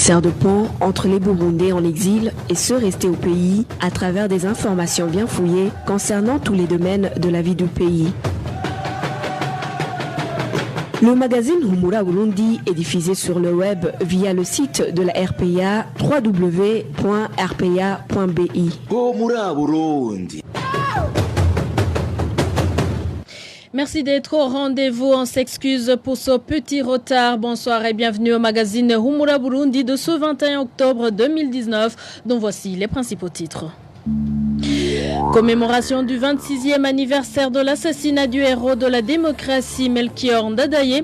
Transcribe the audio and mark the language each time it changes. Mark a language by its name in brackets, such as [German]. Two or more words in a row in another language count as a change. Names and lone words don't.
[French] sert de pont entre les Burundais en exil et ceux restés au pays à travers des informations bien fouillées concernant tous les domaines de la vie du pays. Le magazine Humura Burundi est diffusé sur le web via le site de la RPA www.rpa.bi. Humura Burundi. Merci d'être au rendez-vous. On s'excuse pour ce petit retard. Bonsoir et bienvenue au magazine Humura Burundi de ce 21 octobre 2019, dont voici les principaux titres. Commémoration du 26e anniversaire de l'assassinat du héros de la démocratie Melchior Ndadaye.